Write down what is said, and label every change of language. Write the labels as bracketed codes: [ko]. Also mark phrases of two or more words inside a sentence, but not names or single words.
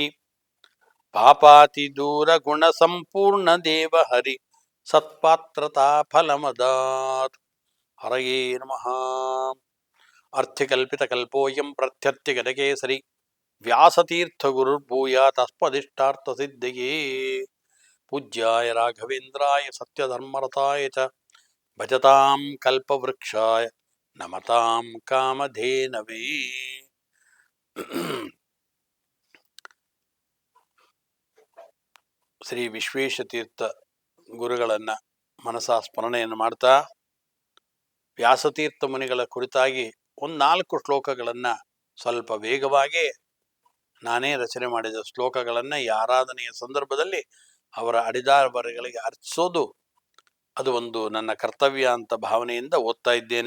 [sa] ಪಾಪಾತಿ ದೂರ ಗುಣ ಸಂಪೂರ್ಣ ದೇವ ಹರಿ ಸತ್ಪಾತ್ರತಾ ಫಲಮದಾತ್. ಹರಯೇ ನಮಃ. ಅರ್ಥಿಕಲ್ಪಿತಕಲ್ಪೋಯಂ ಪ್ರತ್ಯರ್ಥಿಗಜಕೇಸರಿ ವ್ಯಾಸತೀರ್ಥಗುರುರ್ಭೂಯಾತ್ ಅಸ್ಮದಿಷ್ಟಾರ್ಥಸಿದ್ಧಯೇ. ಪೂಜ್ಯಾಯ ರಾಘವೇಂದ್ರಾಯ ಸತ್ಯಧರ್ಮರತಾಯ ಚ ಭಜತಾಂ ಕಲ್ಪವೃಕ್ಷಾಯ ನಮತಾಂ ಕಾಮಧೇನವೇ. [kn] ಶ್ರೀ ವಿಶ್ವೇಶತೀರ್ಥ ಗುರುಗಳನ್ನು ಮನಸಾ ಸ್ಮರಣೆಯನ್ನು ಮಾಡ್ತಾ, ವ್ಯಾಸತೀರ್ಥ ಮುನಿಗಳ ಕುರಿತಾಗಿ ಒಂದು 4 ಶ್ಲೋಕಗಳನ್ನು ಸ್ವಲ್ಪ ವೇಗವಾಗಿ ನಾನೇ ರಚನೆ ಮಾಡಿದ ಶ್ಲೋಕಗಳನ್ನು ಈ ಆರಾಧನೆಯ ಸಂದರ್ಭದಲ್ಲಿ ಅವರ ಅಡಿದಾರಬರಗಳಿಗೆ ಅರ್ಚಿಸೋದು ಅದು ಒಂದು ನನ್ನ ಕರ್ತವ್ಯ ಅಂತ ಭಾವನೆಯಿಂದ ಓದ್ತಾ ಇದ್ದೇನೆ.